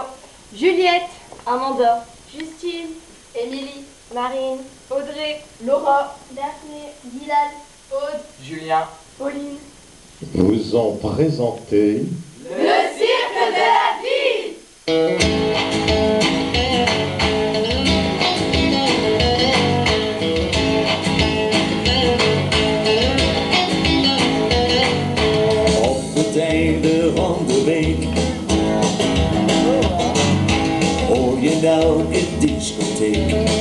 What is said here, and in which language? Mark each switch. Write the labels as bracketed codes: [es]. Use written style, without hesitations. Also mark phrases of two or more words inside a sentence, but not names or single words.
[fr] Juliette, Amanda, Justine, Émilie, Marine, Audrey, Laura, Daphné, Dylan, Aude, Julien. Pauline. Vous en présentez Le cirque de la vie. [nl] Op het einde van de week hoor je nou een discotheek.